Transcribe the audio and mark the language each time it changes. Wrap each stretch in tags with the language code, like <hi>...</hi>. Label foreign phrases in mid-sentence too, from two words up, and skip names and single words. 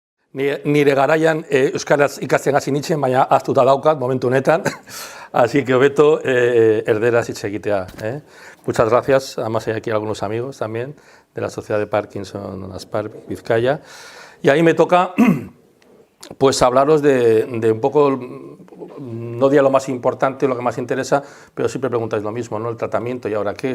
<eu>Nire garaian euskaraz ikasten hasi nintzen, baina ahaztuta daukat momentu honetan,</eu> <es>así que</es> <eu>hobeto erderaz hitz egitea.</eu> <es>Muchas gracias, además hay aquí algunos amigos también de la Sociedad de Parkinson Aspar Vizcaya, y ahí me toca pues hablaros de un poco, no diría lo más importante o lo que más interesa, pero siempre preguntáis lo mismo, ¿no? El tratamiento, ¿y ahora qué?</es>